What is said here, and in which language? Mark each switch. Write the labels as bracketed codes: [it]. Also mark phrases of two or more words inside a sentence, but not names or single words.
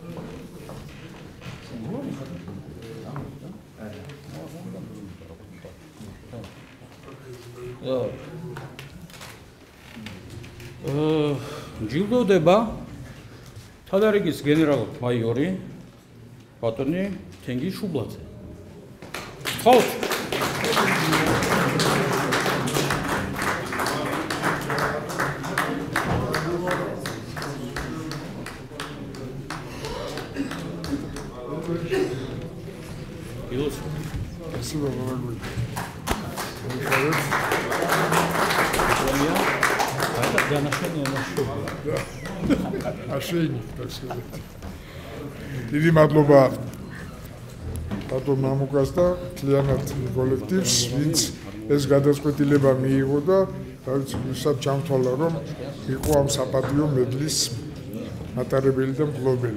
[ka] ჯილდოვდება თადარიგის გენერალ-მაიორი ბატონი თენგიზ შუბლაძე. ხოთ. [ru] Спасибо вам. Ошейник, так сказать. [ka] დიდი მადლობა ბატონ მამუკას და მთლიანად კოლექტივს, ვინც ეს გადაწყვეტილება მიიღო და ვისაც ჩამთვალა, რომ იყო ამ საპატიო მედლის მატარებელი და მფლობელი.